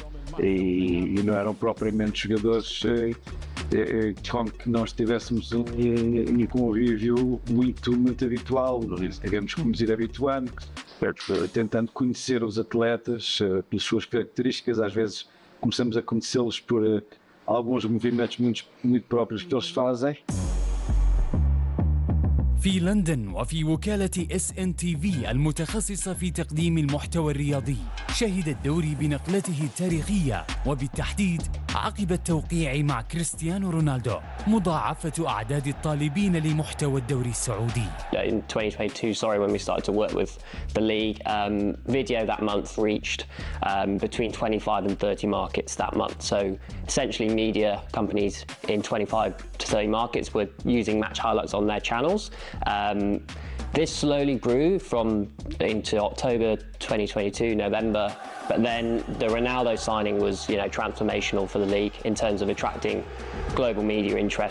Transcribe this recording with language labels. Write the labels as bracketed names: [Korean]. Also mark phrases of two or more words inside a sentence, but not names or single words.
[Portuguese] E não eram propriamente jogadores com que nós tivéssemos um convívio muito habitual, digamos como nos ir habituando, tentando conhecer os atletas pelas suas características. Às vezes começamos a conhecê-los por alguns movimentos muito próprios que eles fazem. [Arabic] في لندن وفي وكالة SNTV المتخصصة في تقديم المحتوى الرياضي شهد الدوري بنقلته التاريخية وبالتحديد عقب التوقيع مع كريستيانو رونالدو مضاعفة أعداد الطالبين لمحتوى الدوري السعودي. [English] In 2022, when we started to work with the league, video that month reached between 25 and 30 markets that month. So essentially media companies in 25 to 30 markets were using match highlights on their channels. This slowly grew into October 2022, November, but then the Ronaldo signing was, transformational for the league in terms of attracting global media interest.